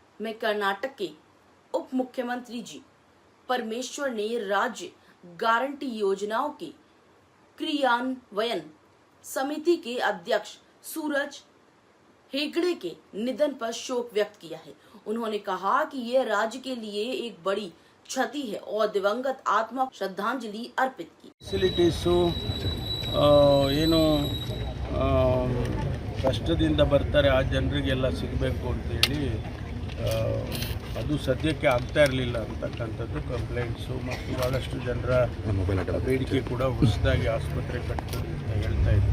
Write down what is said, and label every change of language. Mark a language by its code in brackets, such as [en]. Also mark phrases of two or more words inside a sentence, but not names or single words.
[hi] में कर्नाटक के उप मुख्यमंत्री जी परमेश्वर ने राज्य गारंटी योजनाओं के क्रियान्वयन समिति के अध्यक्ष सूरज हेगड़े के निधन पर शोक व्यक्त किया है। उन्होंने कहा कि यह राज्य के लिए एक बड़ी क्षति है और दिवंगत आत्मा को श्रद्धांजलि अर्पित की। [kn] ಫೆಸಿಲಿಟೀಸು ಏನು ಕಷ್ಟದಿಂದ ಬರ್ತಾರೆ ಆ ಜನರಿಗೆಲ್ಲ ಸಿಗಬೇಕು ಅಂತೇಳಿ ಅದು ಸದ್ಯಕ್ಕೆ ಆಗ್ತಾ ಇರಲಿಲ್ಲ ಅಂತಕ್ಕಂಥದ್ದು ಕಂಪ್ಲೇಂಟ್ಸು ಮತ್ತು ಭಾಳಷ್ಟು ಜನರ ಬೇಡಿಕೆ ಕೂಡ ಹೊಸದಾಗಿ ಆಸ್ಪತ್ರೆ ಕಟ್ಕೊಂಡು ಅಂತ ಹೇಳ್ತಾ ಇದ್ರು.